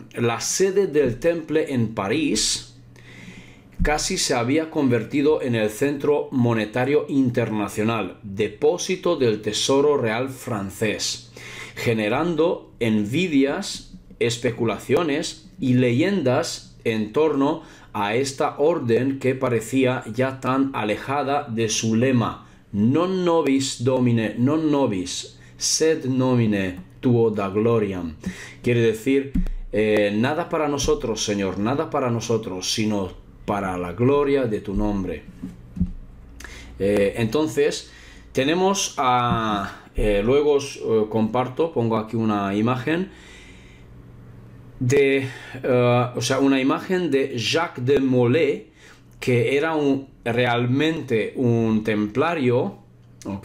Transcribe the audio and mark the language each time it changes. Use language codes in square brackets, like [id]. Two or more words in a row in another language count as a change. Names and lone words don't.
[es] La sede del temple en París casi se había convertido en el centro monetario internacional, depósito del tesoro real francés, generando envidias, especulaciones y leyendas en torno a esta orden que parecía ya tan alejada de su lema: [la] non nobis domine, non nobis, sed nomine tuo da gloriam. [es] Quiere decir, nada para nosotros, Señor, nada para nosotros, sino para la gloria de tu nombre. Entonces, tenemos luego os comparto, pongo aquí una imagen una imagen de Jacques de Molay, que era realmente un templario, ¿ok?